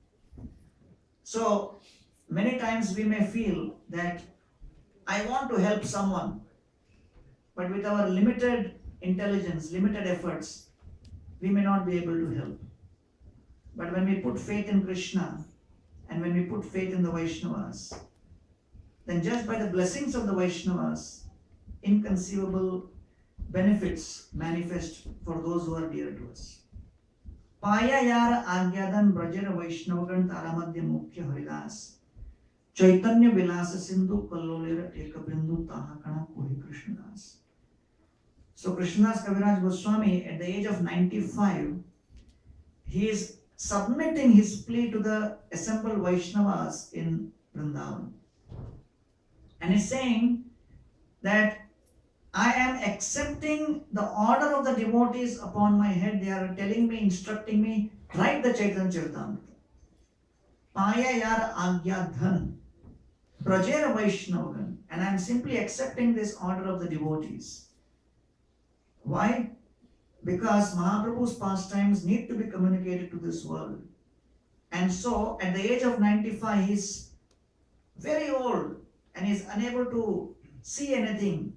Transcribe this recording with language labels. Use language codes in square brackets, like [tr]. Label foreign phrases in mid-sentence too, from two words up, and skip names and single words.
[en] So many times we may feel that I want to help someone, but with our limited intelligence, limited efforts, we may not be able to help. But when we put faith in Krishna and when we put faith in the Vaishnavas, then just by the blessings of the Vaishnavas, inconceivable benefits manifest for those who are dear to us. [bn] পায়া যার আজ্ঞাদান ব্রজের বৈষ্ণবগণ তারমধ্য মুখ্য হরিদাস চৈতন্য বিলাস সিন্ধু কল্লোলের একবিন্দু তাহাকণা কহি কৃষ্ণদাস. [en] So Krishnadas Kaviraj Goswami, at the age of 95, he is submitting his plea to the assembled Vaishnavas in Vrindavan. And he's saying that I am accepting the order of the devotees upon my head. They are telling me, instructing me, write the Chaitanya Charitamrita. [bn] পায়া যার আজ্ঞা ধন, প্রজের বৈষ্ণবগণ. [en] And I am simply accepting this order of the devotees. Why? Because Mahaprabhu's pastimes need to be communicated to this world. And so, at the age of 95, he is very old and he is unable to see anything.